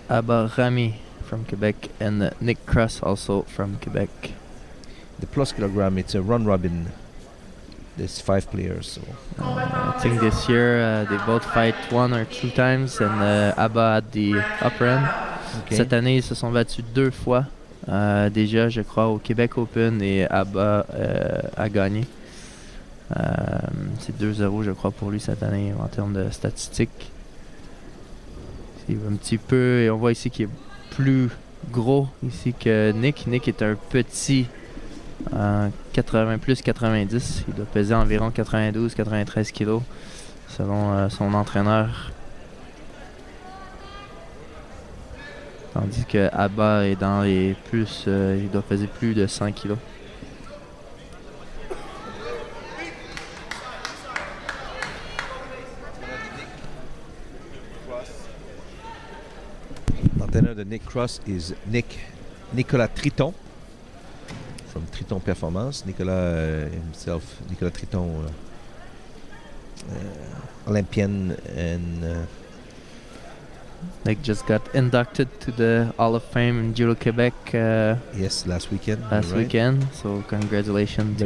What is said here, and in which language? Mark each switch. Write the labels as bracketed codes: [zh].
[en] Abba Rami from Quebec and Nick Cross also from Quebec. The plus kilogram, it's a run robin. There's 5 players. So I think this year they both fight 1 or 2 times and Abba at the upper end. Okay. [fr] Cette année ils se sont battus 2 fois déjà, je crois, au Québec Open et Abba a gagné. C'est 2-0 je crois pour lui cette année en termes de statistiques. C'est un petit peu, et on voit ici qu'il est plus gros ici que Nick. Nick est un petit 80 plus 90. Il doit peser environ 92-93 kilos. selon son entraîneur. Tandis que Abba est dans les plus, il doit peser plus de 100 kilos. L'entraîneur de [en] Nick Cross is Nicolas Triton from Triton Performance. Nicolas himself, Nicolas Triton, Olympian, and Nick just got inducted to the Hall of Fame in Judo Quebec. Yes, last weekend. Last weekend, so congratulations to